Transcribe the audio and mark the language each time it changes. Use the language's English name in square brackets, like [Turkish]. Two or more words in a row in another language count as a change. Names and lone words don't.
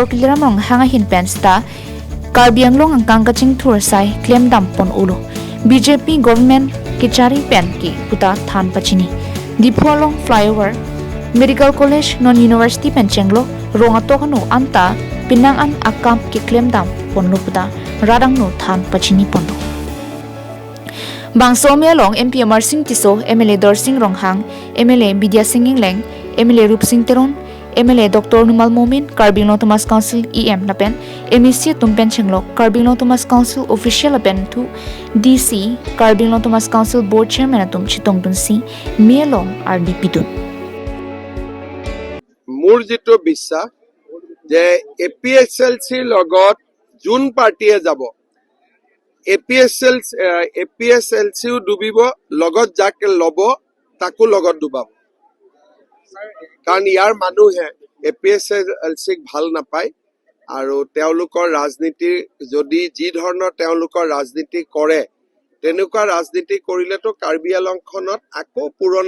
[Karbi] Kilamong hanga hin pensta Karbiang Long ang kangkaching thurasai claim dam pon ulo BJP government kichari pen ki puta than pachini Dipolong flyover Medical College Non University penchenglo rongato kanu anta pinangan akam ki claim dam pon lo puta radang no than pachini pon Bangso Melong MP Amar Singh Tiso MLA Dor Singh Ronghang MLA Bidya Singh Ingleng MLA Rup Singh Teron MLA Dr. Numal Momin Karbiang Long Thomas Council EM Lapen MEC Tumpen Chenglok Karbiang Long Thomas Council Official Lapen tu DC Karbiang Long Thomas Council Board Chairman Atum Chitong Dunsi Melong RDP Dun [Assamese] মোৰ যেটো বিশ্বাস যে APSLC লগত জুন পাৰ্টিয়ে যাব APSLC ডুবিব লগত যাকে লব তাকো লগত ডুবাব কাৰণ ইয়াৰ মানুহে APSLC ভাল নাপায় আৰু তেওঁলোকৰ ৰাজনীতি যদি যি ধৰণৰ তেওঁলোকৰ ৰাজনীতি কৰে তেনেকুৱা ৰাজনীতি কৰিলেতো কাৰ্বি আংলংখনত আকৌ পুৰণা